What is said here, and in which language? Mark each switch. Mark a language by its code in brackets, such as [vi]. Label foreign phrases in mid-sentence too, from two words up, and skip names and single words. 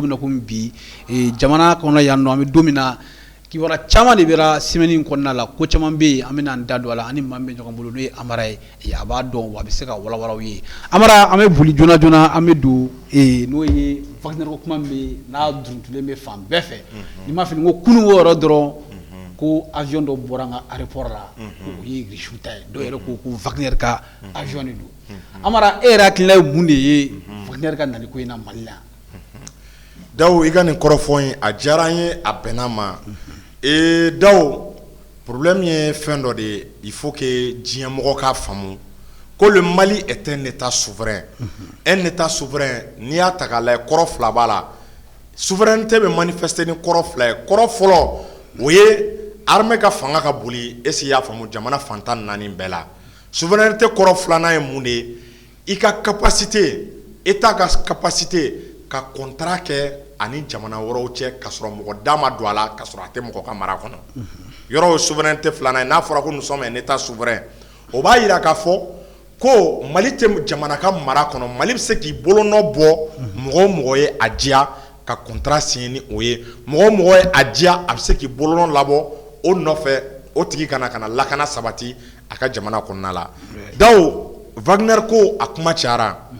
[bm] min na komi bi jamana kɔnɔ yan nɔ an bɛ don min na kibaruya caman de bɛra semaine in kɔnɔna la ko caman bɛ yen an bɛ n'an da don a la ani maa min bɛ ɲɔgɔn bolo n'o ye Amara ye a b'a dɔn wa a bɛ se ka walawala aw ye Amara an bɛ boli joona joona an bɛ don n'o ye Wagner ko kuma min bɛ yen n'a duruntulen bɛ fan bɛɛ fɛ ni m'a fili ko kunun o yɔrɔ dɔrɔn ko avion dɔ bɔra an ka aéroport la o ye Irisiw ta ye dɔw yɛrɛ ko Wagner ka avion de don Amara e yɛrɛ hakilina ye mun de ye Wagner ka nali ko in na Mali la. Dawu i ka nin kɔrɔfɔ in a diyara an ye a bɛnna ma Dawu problème ye fɛn dɔ de ye [fr] il faut que [bm] diɲɛ mɔgɔ k'a faamu ko [fr] le Mali est un état souverain un état souverain [bm] n'i y'a ta k'a lajɛ kɔrɔ fila b'a [fr] la souveraineté [bm] bɛ manifester ni kɔrɔ fila ye kɔrɔ fɔlɔ o ye armée ka fanga ka boli [fr] est-ce que [bm] i y'a faamu jamana fantan naani bɛɛ [fr] la souveraineté [bm] kɔrɔ filanan ye mun de ye i ka [fr] capacité état [bm] ka capacité ka contrat kɛ ani jamana wɛrɛw cɛ ka sɔrɔ mɔgɔ da ma don a la ka sɔrɔ a tɛ mɔgɔ ka mara kɔnɔ yɔrɔ o souveraineté filanan ye n'a fɔra ko [fr] nous sommes un état souverain [bm] o b'a yira k'a fɔ ko Mali tɛ jamana ka mara kɔnɔ Mali bɛ se k'i bolonɔ bɔ mɔgɔ o mɔgɔ ye a diya ka [fr] contrat signer [bm] ni o ye mɔgɔ o mɔgɔ ye a diya a bɛ se k'i bolonɔ labɔ o nɔfɛ o tigi kana lakana sabati a ka jamana kɔnɔna la Dawu Wagner ko a kuma cayara